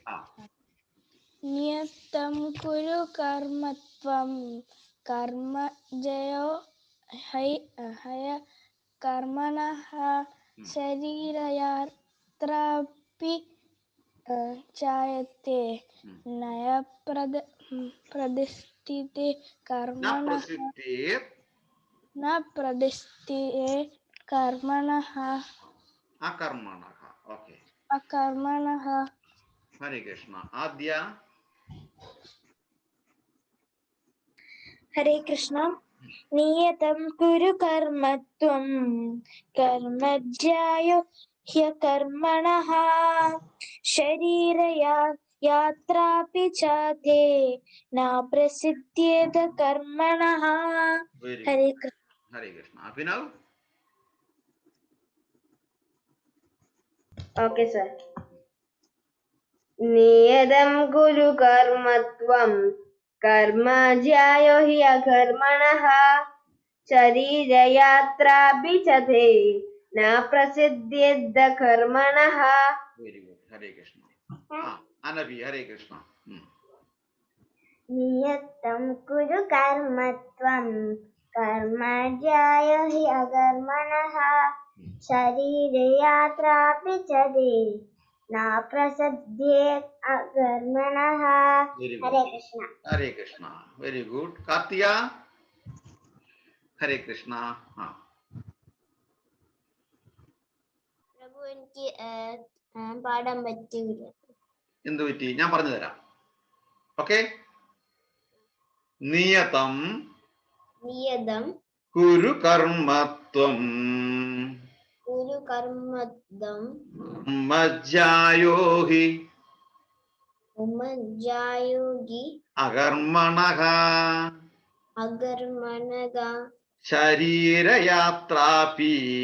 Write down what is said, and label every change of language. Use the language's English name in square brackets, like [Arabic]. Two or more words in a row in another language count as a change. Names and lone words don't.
[Sanskrit] നിയതം കുരു കർമ്മത്വം കർമ്മജ്യായോ ഹൈ കർമ്മണഃ ശരീരയാത്രാപി ച തേ ന പ്രസിദ്ധ്യേത കർമ്മണഃ അകർമ്മണഃ. ഹരേ കൃഷ്ണ. ആദ്യ. Hare Krishna. नियतं कुरु कर्मत्वं कर्मज्यायो ह्यकर्मणः शरीराय यात्रापि चते न प्रसिद्ध्येद कर्मणः. Hare Krishna. Hare Krishna. Abhinav? [English] Okay, sir. [Sanskrit] नियदं गुरु कर्मत्वं कर्म ज्यायो हि अकर्मणः शरीर यात्र बिचते न प्रसिद्ध्येद्द कर्मणः. [English] Very good. [Sanskrit] Hare Krishna. Anavi, Hare Krishna. नियतं कुरु कर्मत्वं कर्मज्यायो हि अगर्मणः शरीरे यात्र पिचदे न प्रसद्येत् अगर्मणः. Hare Krishna. Hare Krishna. [English] Very good. [Sanskrit] Kartiya? Hare Krishna. [Malayalam] പ്രഭു എനിക്ക് പാടാൻ പറ്റില്ല. എന്ത് പറ്റി? ഞാൻ പറഞ്ഞു തരാം. ഓക്കെ. [Sanskrit] നിയതം കുരു കർമ്മത്വം മജ്ജായോഹി അകർമ്മണഃ ശരീരയാത്രാപി